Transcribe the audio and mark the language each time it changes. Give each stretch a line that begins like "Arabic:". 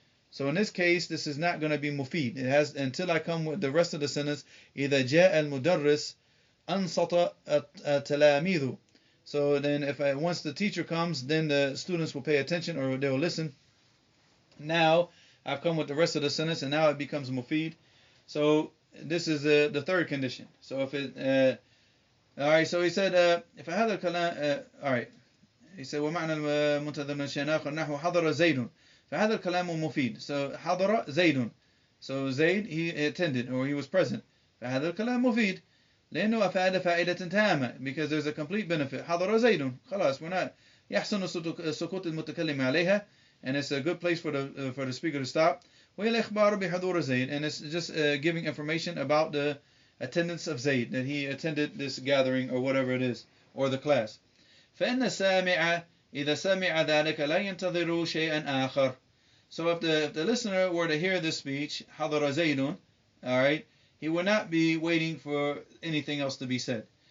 English: So in this case, this is not going to be mufid. It has, until I come with the rest of the sentence,
Arabic: إذا جاء المدرس أنصت التلاميذ.
English: So then once the teacher comes, then the students will pay attention, or they will listen. Now I've come with the rest of the sentence, and now it becomes mufid. So this is the third condition. So if it Alright, so he said,
Arabic: فهذا الكلام,
English: alright, he said,
Arabic: ومعنى المنتظر من الشيء آخر نحو حضر زيد. فهذا الكلام مفيد. So حضر زيد.
English: So Zayd, he attended, or he was present.
Arabic: فهذا الكلام مفيد. لأنه أفاد فائدة تامة,
English: because there's a complete benefit.
Arabic: حضر زيد.
English: خلاص, we're not,
Arabic: يحسن سكوت المتكلم عليها,
English: and it's a good place for the speaker to stop.
Arabic: وهي الإخبار بحضور زيد,
English: and it's just giving information about the attendance of Zayd, that he attended this gathering or whatever it is, or the class.
Arabic: فإن السامع إذا سمع ذلك لا ينتظر شيئا آخر.
English: So if the listener were to hear this speech,
Arabic: حضر زيد,
English: alright, he would not be waiting for anything else to be said.